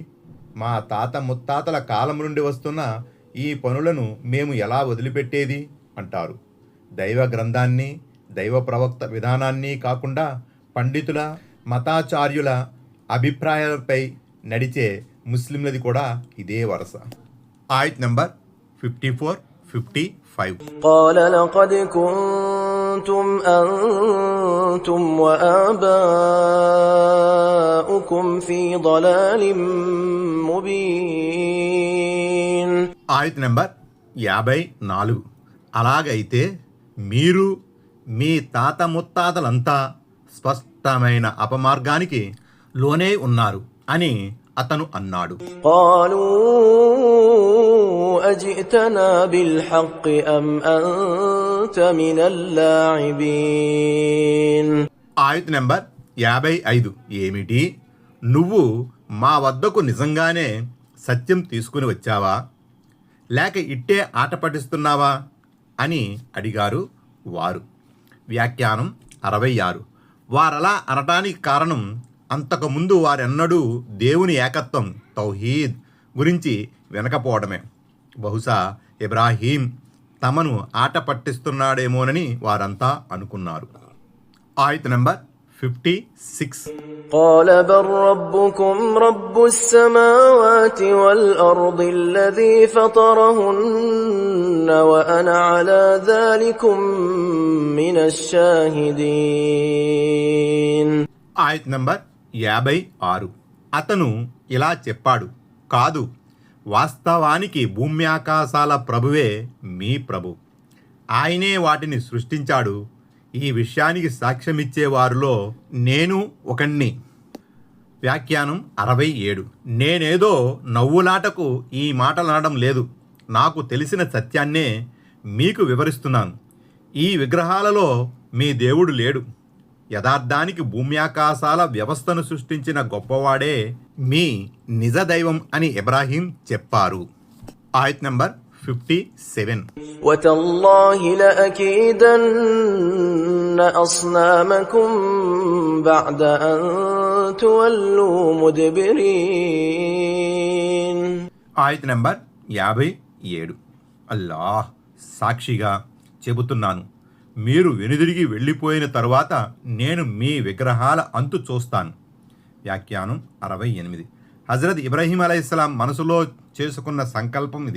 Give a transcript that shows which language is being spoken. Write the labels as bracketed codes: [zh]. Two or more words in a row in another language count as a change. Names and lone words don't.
[te] మా తాత ముత్తాతల కాలం నుండి వస్తున్న ఈ పనులను మేము ఎలా వదిలిపెట్టేది అంటారు. దైవ గ్రంథాన్ని, దైవ ప్రవక్త విధానాన్ని కాకుండా పండితుల, మతాచార్యుల అభిప్రాయాలపై నడిచే ముస్లింలది కూడా ఇదే వరస. ఆయత్ నంబర్ 54, 55. [ar] قال لقد كنتم أنتم وآباؤكم في ضلال مبين. [te] ఆయత్ నంబర్ 54. అలాగైతే మీరు మీ తాత ముత్తాతలంతా స్పష్టమైన అపమార్గానికి లోనే ఉన్నారు అని అతను అన్నాడు. [ar] قالوا أجئتنا بالحق أم أنت من اللاعبين. [te] ఆయత్ నంబర్ 55. ఏమిటి, నువ్వు మా వద్దకు నిజంగానే సత్యం తీసుకుని వచ్చావా, లేక ఇట్టే ఆట పట్టిస్తున్నావా అని అడిగారు వారు. వ్యాఖ్యానం 66. వారలా అనటానికి కారణం, అంతకుముందు వారెన్నడూ దేవుని ఏకత్వం, తౌహీద్ గురించి వినకపోవడమే. బహుశా ఇబ్రాహీం తమను ఆట పట్టిస్తున్నాడేమోనని వారంతా అనుకున్నారు. ఆయత్ నంబర్ 56. [ar] قال بل ربكم رب السماوات والأرض الذي فطرهن وأنا على ذلكم من الشاهدين. [te] ఆయత్ నంబర్ 56. అతను ఇలా చెప్పాడు, కాదు, వాస్తవానికి భూమ్యాకాశాల ప్రభువే మీ ప్రభు, ఆయనే వాటిని సృష్టించాడు. ఈ విషయానికి సాక్ష్యమిచ్చే వారిలో నేను ఒకణ్ణి. వ్యాఖ్యానం 67. నేనేదో నవ్వులాటకు ఈ మాటలు అనడం లేదు, నాకు తెలిసిన సత్యాన్నే మీకు వివరిస్తున్నాను. ఈ విగ్రహాలలో మీ దేవుడు లేడు. యథార్థానికి భూమ్యాకాశాల వ్యవస్థను సృష్టించిన గొప్పవాడే మీ నిజ దైవం అని ఇబ్రాహీం చెప్పారు. ఆయత్ నంబర్ 57. [ar] وتالله لأكيدن أصنامكم بعد أن تولوا مدبرين. [te] ఆయత్ నంబర్ 57. అల్లాహ్ సాక్షిగా చెబుతున్నాను, మీరు వెనుదిరిగి వెళ్ళిపోయిన తరువాత నేను మీ విగ్రహాల అంతు చూస్తాను. వ్యాఖ్యానం 68. హజరత్ ఇబ్రాహీం అలైహిస్సలాం మనసులో చేసుకున్న సంకల్పం ఇది.